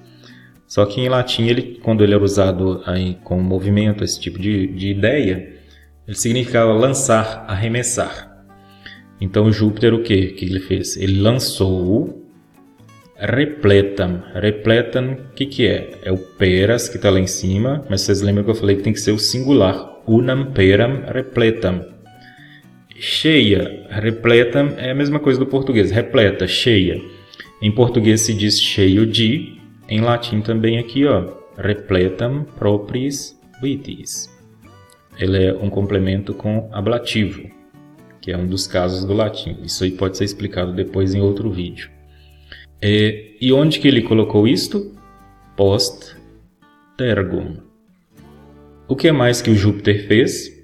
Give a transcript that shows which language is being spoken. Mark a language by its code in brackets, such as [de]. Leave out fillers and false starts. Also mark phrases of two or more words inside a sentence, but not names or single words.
[pt] Só que em latim, quando ele era usado aí com movimento, esse tipo de ideia, ele significava lançar, arremessar. Então Júpiter o quê? O que ele fez? Ele lançou repletam. Repletam, o que é? É o peras que está lá em cima, mas vocês lembram que eu falei que tem que ser o singular. [la] Unam peram repletam. [pt] Cheia, repletam é a mesma coisa do português. Repleta, cheia. Em português se diz cheio de, em latim também aqui, ó, [la] repletam propris vitis. [pt] Ele é um complemento com ablativo, que é um dos casos do latim. Isso aí pode ser explicado depois em outro vídeo. E onde que ele colocou isto? [la] Post tergum. [pt] O que mais que o Júpiter fez?